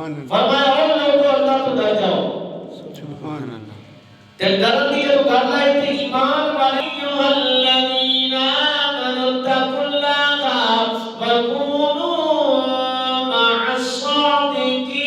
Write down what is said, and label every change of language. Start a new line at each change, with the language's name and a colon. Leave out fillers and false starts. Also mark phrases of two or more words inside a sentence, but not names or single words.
Punjabi: فرمایا اور لوگوں اللہ تو ڈر جاؤ تے ڈرن دی جو گل ہے تے ایمان والے
Arabic: الذین آمنوا اتقوا اللہ وکونوا مع الصادقین